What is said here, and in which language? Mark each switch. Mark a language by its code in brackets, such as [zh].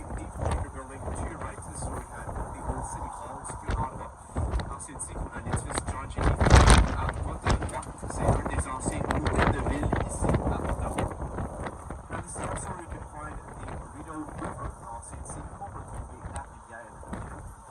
[en] Baker building to your right. This is where we had the old city halls here in Ottawa. [fr] Ensuite, ici, on a l'édifice John G. Baker à votre droite. C'est un des anciens hôtels de ville ici à Ottawa. [en] Now, this is also where you can find the Rideau River. [fr] Ensuite, ici, on peut trouver la rivière Rideau.